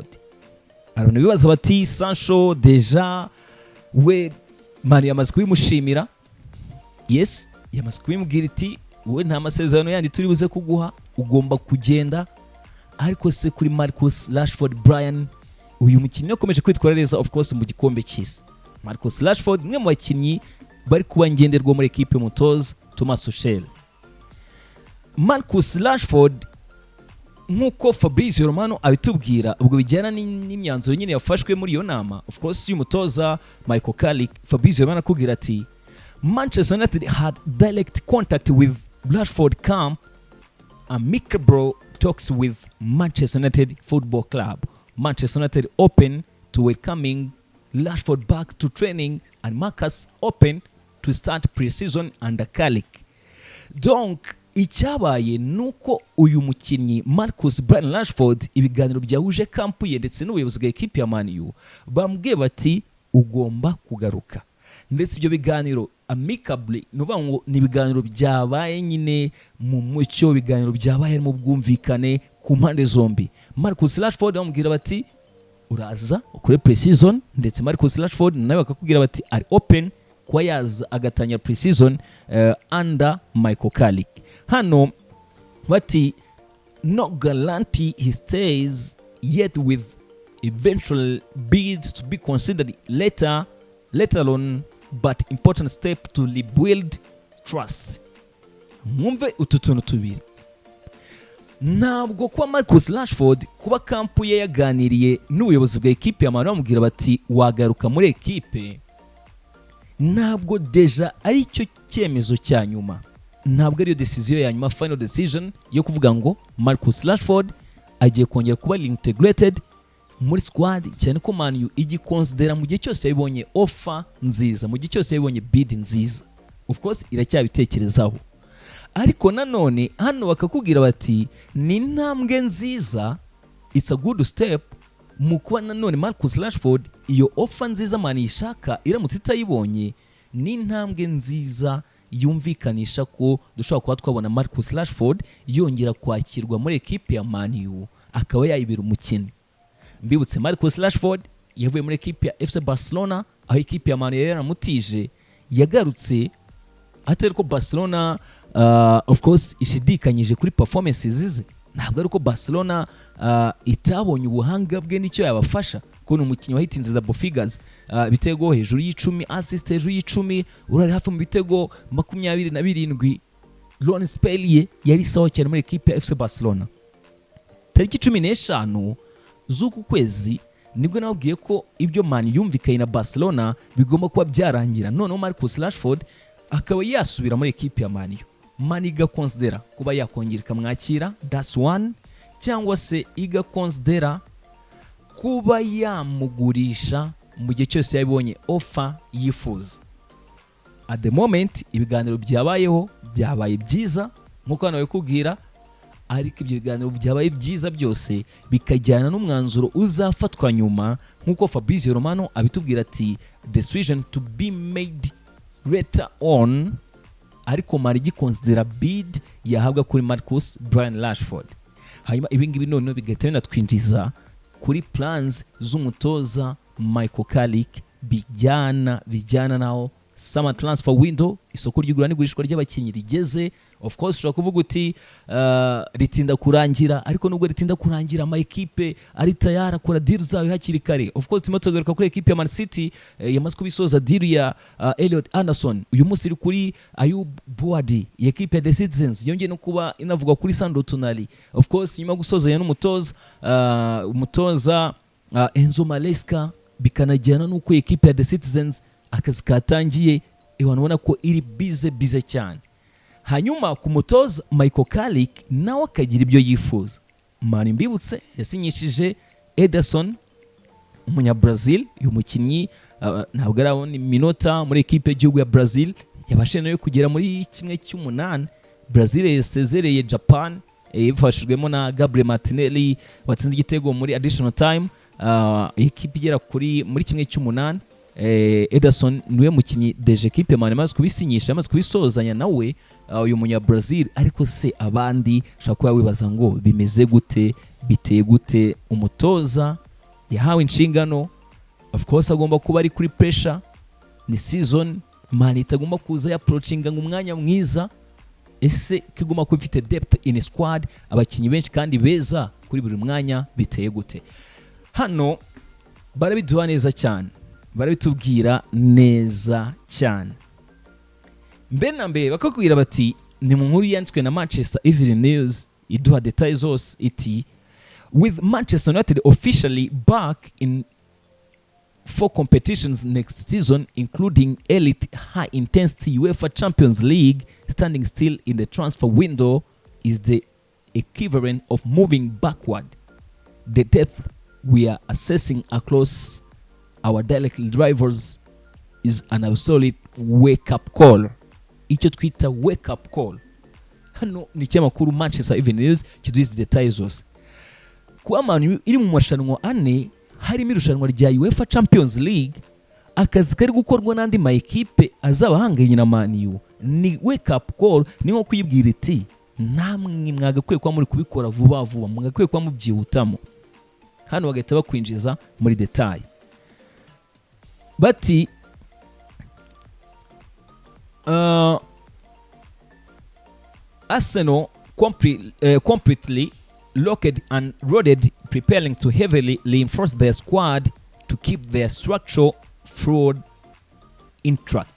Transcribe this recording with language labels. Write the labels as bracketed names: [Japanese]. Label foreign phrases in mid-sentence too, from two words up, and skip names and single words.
[Kinyarwanda] Abantu bibaza bati Sancho deja we Man yamaze kubimushimira. Yes, yamaze kubimubwira iti we nta masezerano yandi turi buze kuguha, ugomba kugenda. Ariko se kuri Marcus Rashford Brian, uyu mukinnyi yakomeje kwitwara neza [English] of course [Kinyarwanda] mu gikombe cy'isi. Marcus Rashford mwe mu bakinnyi bari kuba ngenderwa muri ekipe Mutoza Thomas Tuchel. Marcus Rashford nkuko Fabrizio Romano abitubwira, ubwo bijyana n'imyanzuro nyine yafashwe muri iyo nama [English] of course [Kinyarwanda] y'umutoza Michael Carrick. [English] Fabrizio Romano [Kinyarwanda] akubwira ati [English] Manchester United had direct contact with Rashford camp, amicable talks with Manchester United Football Club. Manchester United open to welcoming Rashford back to training and Marcus open to start pre-season under Carrick. [Kinyarwanda] Donc icyabaye nuko uyu mukinnyi Marcus Brian Rashford ibiganiro byahuje kampu ye ndetse n'ubuyobozi bwa ekipe ya Man U bambwiye bati ugomba kugaruka. Ndetse ibyo biganiro amicably nuvuga ngo ni ibiganiro byabaye nyine mu mucyo, biganiro byabaye mu bwumvikane ku mpande zombi. Marcus Rashford bamubwira bati uraza ukore pre-season, ndetse Marcus Rashford nawe bakakubwira bati ari open kwa yaza agatanya [English] pre-season under Michael Carrick. [Kinyarwanda] Hano bati [English] no guarantee he stays yet with eventual bids to be considered later on, but important step to rebuild trust. [Kinyarwanda] Mwumve ututuntu tubiri. Ntabwo kwa Marcus Rashford kuba kampu ye yaganiriye n'ubuyobozi bwa ekipe ya Man U bamubwira bati wagaruka muri ekipe, ntabwo deja ari cyo cyemezo cya nyuma, ntabwo ariyo decision ya nyuma, [English] final decision [Kinyarwanda] yo kuvuga ngo Marcus Rashford agiye kongera kuba integrated muri squad, cyane ko Man U igiconsidera mu gihe cyose yabonye offer nziza, mu gihe cyose yabonye bid nziza. [English] Of course [Kinyarwanda] iracyabitekerezaho, ariko nanone hano bakakubwira bati ni intambwe nziza, [English] it's a good step [Kinyarwanda] mu kuba nanone Marcus Rashford iyo offer nziza Man ishaka iramutse itayibonye, ni intambwe nziza yumvikanisha ko dushobora kuba twabona Marcus Rashford yongera kwakirwa muri ekipe ya Man U akaba yayibera umukinnyi. Mbibutse Marcus Rashford yavuye muri ekipe ya FC Barcelona, aho ekipe ya Man U yaramutije, yagarutse atari ko Barcelona [English] of course [Kinyarwanda] ishidikanyije kuri performances ze. Ntabwo ari ko Barcelona itabonye ubuhanga bwe n'icyo yabafasha, ko ni umukinnyi wahitinze [English] double figures, [Kinyarwanda] bitego hejuru y'10, assist hejuru y'10, urari hafi mu bitego 27. Lawrence Pellier yari sawa cyane muri ekipe ya FC Barcelona. Tariki 15 z'uku kwezi nibwo nabwiye ko ibyo Man yumvikanye na Barcelona bigomba kuba byarangira, noneho Marcus Rashford akaba yasubira muri ekipe ya Man U. Man igakonsidera kuba yakongera ikamwakira, [English] that's one, [Kinyarwanda] cyangwa se igakonsidera kuba yamugurisha mu gihe cyose yabonye offer yifuza. [English] At the moment [Kinyarwanda] ibiganiro byabaye byiza nkuko hano bakubwira, ariko ibyo biganiro byabaye byiza byose bikajyana n'umwanzuro uzafatwa nyuma, nkuko Fabrizio Romano abitubwira ati [English] decision to be made later on, [Kinyarwanda] ariko Man igikonsidera bid yahabwa kuri Marcus Brian Rashford. Hanyuma ibingibi none bigahita binatwinjiza kuri plans z'umutoza Michael Carrick bijyana naho [English] summer transfer window, [Kinyarwanda] isoko ry'igura n'igurishwa ry'abakinnyi rigeze. [English] Of course [Kinyarwanda] ushobora kuvuga uti ritinda kurangira, ariko nubwo ritinda kurangira ama equipe ari tayari akora deal zayo hakiri kare. [English] Of course [Kinyarwanda] timo tugaruka kuri equipe ya Man City yamaze kubisoza deal ya Elliot Anderson, uyu munsi iri kuri Ayub Boadi ya equipe ya The Citizens, yongeye no kuba inavugwa kuri Sandro Tonali. [English] Of course [Kinyarwanda] nyuma gusoza ya n'umutoza umutoza Enzo Maresca, bikanajyana nuko equipe ya The Citizens akazi katangiye, ubona ko iri bize cyane. Hanyuma ku mutoza Michael Carrick nawe akagira ibyo yifuza. Mani mbibutse yasinyishije Ederson umunya Brazil, uyu mukinnyi ntabwo arabona iminota muri equipe y'igihugu ya Brazil, yabashe nayo kugera muri kimwe cy'umunani. Brazil yasezereye Japan yifashijwemo na Gabriel Martinelli watsinze igitego muri [English] additional time. [Kinyarwanda] Equipe igera kuri muri kimwe cy'umunani. Ederson niwe mukinnyi deje equipe mane maze kubisinyisha, maze kubisozanya nawe uyu munya Brazil. Ariko se abandi ushaka kuba wibaza ngo bimeze gute, biteye gute? Umutoza yahawe inshingano, [English] of course [Kinyarwanda] agomba kuba ari kuri pressure, ni season mane itagomba kuza approachinga umwanya mwiza. Ese kigomba kuba ifite [English] depth in squad, [Kinyarwanda] abakinnyi benshi kandi beza kuri buri mwanya, biteye gute? Hano barabiduha neza cyane, barabitubwira neza cyane. Mbere na mbere bakakubwira bati ni mu nkuru yanditswe na Manchester Evening News, iduha details zose iti [English] with Manchester United officially back in 4 competitions next season including elite high intensity UEFA Champions League, standing still in the transfer window is the equivalent of moving backward. The depth we are assessing across our direct rivals is an absolute wake up call. [Kinyarwanda] Icyo twita [English] wake up call. [Kinyarwanda] Hano ni cyamakuru Manchester Evening News kiduhize details zose. Kuba Man iri mu mashanwa ane harimo irushanwa rya UEFA Champions League, akazi kari gukorwa n'andi ma equipe azaba hanganye na Man U, ni [English] wake up call. [Kinyarwanda] Ni nko kuyibwira iti namwe mwagakwiye kwa muri kubikora vuba vuba, mwagakwiye kwa mubyihutamo. Hano bagahita bakwinjiza muri detail bati [English] Arsenal completely locked and loaded, preparing to heavily reinforce their squad to keep their structural fraud intact.